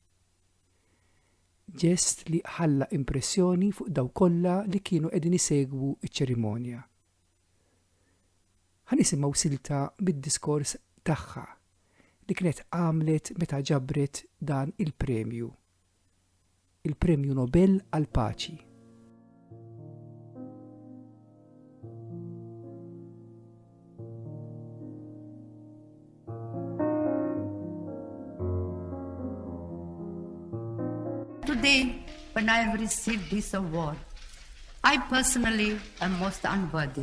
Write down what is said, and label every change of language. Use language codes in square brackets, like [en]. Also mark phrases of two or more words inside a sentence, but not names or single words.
[mt] Ġest li ħalla impressjoni fuq daw kollha li kienu qegħdin isegwu iċ-ċerimonja. Ħanisimgħu silta bid-diskors tagħha li kienet għamlet meta ġabret dan il-premju. Il-Premju Nobel għall-Paċi. [en] Today, when I have received this award, I personally am most unworthy.